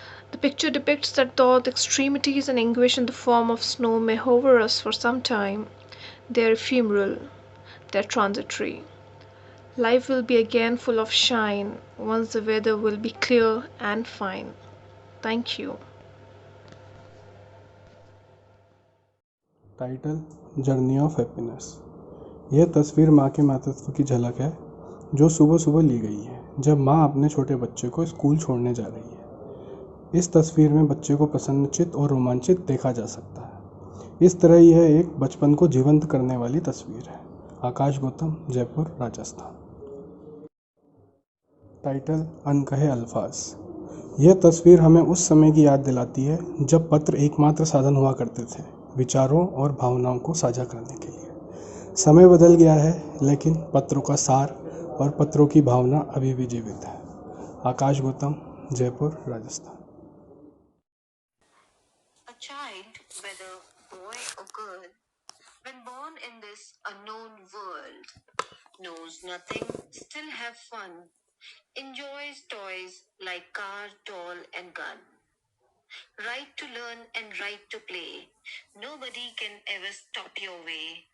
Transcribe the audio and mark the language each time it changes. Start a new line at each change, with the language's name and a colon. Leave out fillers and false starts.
English: The picture depicts that though the extremities and anguish in the form of snow may hover us for some time, they are ephemeral, they are transitory. Life will be again full of shine once the weather will be clear and fine. Thank you. Title journey of happiness.
Hindi: यह तस्वीर माँ के मातृत्व की झलक है जो सुबह सुबह ली गई है जब माँ अपने छोटे बच्चे को स्कूल छोड़ने जा रही है। इस तस्वीर में बच्चे को प्रसन्नचित और रोमांचित देखा जा सकता है। इस तरह यह एक बचपन को जीवंत करने वाली तस्वीर है। आकाश गौतम, जयपुर, राजस्थान। टाइटल अनकहे अल्फाज। यह तस्वीर हमें उस समय की याद दिलाती है जब पत्र एकमात्र साधन हुआ करते थे विचारों और भावनाओं को साझा करने के लिए। समय बदल गया है, लेकिन पत्रों का सार और पत्रों की भावना अभी भी जीवित है। आकाश Gautam, Jaipur, Rajasthan.
English: A child, whether boy or girl, when born in this unknown world, knows nothing, still have fun, enjoys toys like car, doll and gun. Right to learn and right to play. Nobody can ever stop your way.